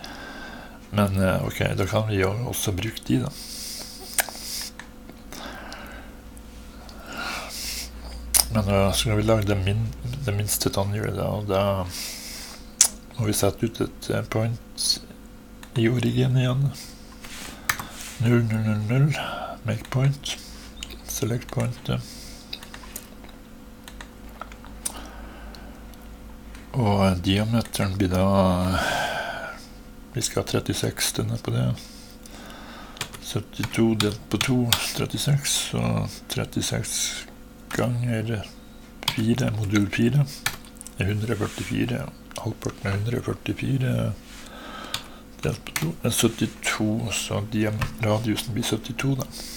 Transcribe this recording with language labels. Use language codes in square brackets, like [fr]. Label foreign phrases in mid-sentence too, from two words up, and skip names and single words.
[no] Men ok, da kan vi jo også bruke de da. Men da skal vi lage det minste tannhjulet da, og da må vi sette ut et point i origin igjen. [en] 0, 0, 0, 0, make point, select point, [no] og diameter Meteren blir da, vi skal ha 36 denne på det, 72 delt på 2, 36, så 36 ganger 4, modul 4, er 144, halvparten av 144 delt på 2, er 72, så radiusen blir 72 da.